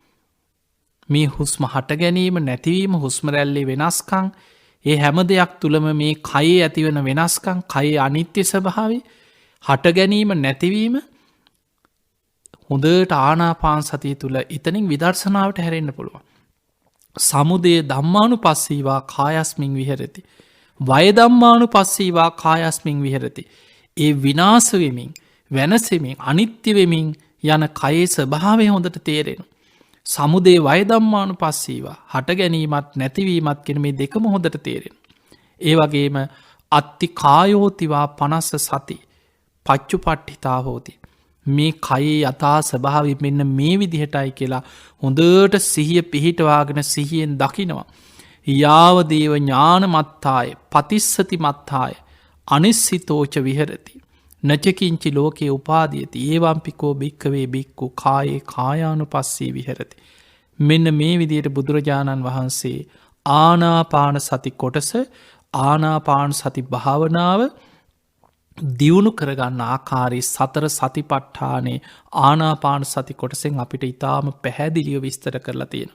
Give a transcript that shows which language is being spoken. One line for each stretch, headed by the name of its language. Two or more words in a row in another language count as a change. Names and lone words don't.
Sinhala: මේ හුස්ම හට ගැනීම නැතිවීම හුස්ම රැල්ලේ වෙනස්කම් ඒ හැම දෙයක් තුළම මේ කයේ ඇතිවන වෙනස්කම් කයේ අනිත්‍ය ස්වභාවය හට ගැනීම නැතිවීම හොඳට ආනාපාන සතිය තුළ එතනින් විදර්ශනාවට හැරෙන්න පුළුවන්.
Pali: සමුදය ධම්මානුපස්සීවා කායස්මින් විහෙරති. වය ධම්මානුපස්සීවා කායස්මින් විහෙරති.
Sinhala: ඒ විනාශ වෙමින් වෙනසෙමින් අනිත්‍ය වෙමින් යන කයේ ස්වභාවය හොඳට තේරෙනවා.
Pali: සමුදේ වය ධම්මානුපස්සීවා
Sinhala: හට ගැනීමත් නැතිවීමත් කියන මේ දෙකම හොඳට තේරෙනවා. ඒ වගේම
Pali: අත්ති කායෝතිවා 50 සති පච්චුපට්ඨිතා හෝති.
Sinhala: මේ කයේ යථා ස්වභාවය මෙන්න මේ විදිහටයි කියලා හොඳට සිහිය පිහිටවාගෙන සිහියෙන් දකිනවා.
Pali: යාවදේව ඥාන මත්තාය පතිස්සති මත්තාය අනිස්සිතෝච විහෙරති. නචකින්චි ලෝකයේ උපාදියති ඒවම්පිකෝ භික්කවේ භික්කු කායේ කායානුපස්සී විහෙරති.
Sinhala: මෙන්න මේ විදියට බුදුරජාණන් වහන්සේ ආනාපාන සති කොටස ආනාපාන සති භාවනාව දියුණු කරගන්න ආකාරයේ සතර සතිපට්ඨානේ ආනාපාන සති කොටසෙන් අපිට ඉතාම පැහැදිලිව විස්තර කරලා තියෙනවා.